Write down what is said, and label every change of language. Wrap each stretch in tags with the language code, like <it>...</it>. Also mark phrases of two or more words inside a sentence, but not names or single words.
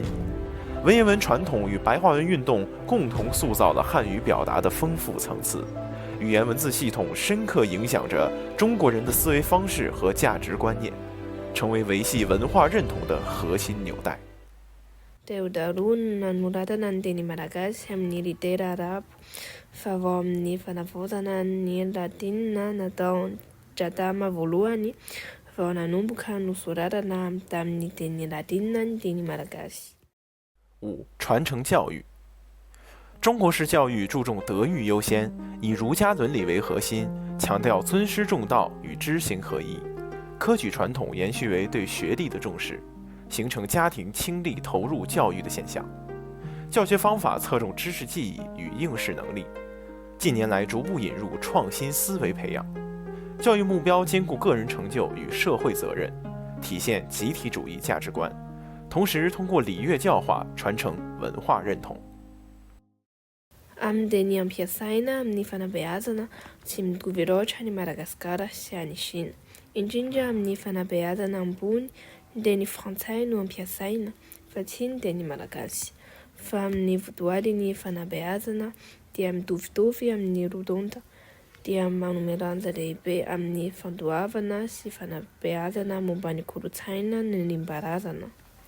<zh>文言文传统与白话文运动共同塑造了汉语表达的丰富层次。语言文字系统深刻影响着中国人的思维方式和价值观念，成为维系文化认同的核心纽带。</zh> <mg>Teo daholo no nanoratana ny teny malagasy amin'ny litera arabo, fa vao amin'ny fanavaozana ny latina natao tratama voalohany vao nanomboka nosoratana tamin'ny teny latina ny teny malagasy。 5.</mg> <zh>传承教育。中国式教育注重德育优先，以儒家伦理为核心，强调尊师重道与知行合一。科举传统延续为对学历的重视，形成家庭倾力投入教育的现象。教学方法侧重知识记忆与应试能力。近年来逐步引入创新思维培养，教育目标兼顾个人成就与社会责任，体现集体主义价值观，同时通过礼乐教化传承文化认同。</zh> <mg>Amin'ny teny ampiasaina amin'ny fanabeazana tsy mitovy loatra ny Madagasikara sy any Chine. Indrindra amin'ny fanabeazana ambony ny teny frantsay no ampiasaina fa tsy ny teny malagasy. Fa amin'ny votoaly ny fanabeazana dia mitovitovy amin'ny roa-tonta, dia manome lanja lehibe amin'ny fandoavana sy fanabeazana momba ny kolotsaina ny limbarazana.</mg>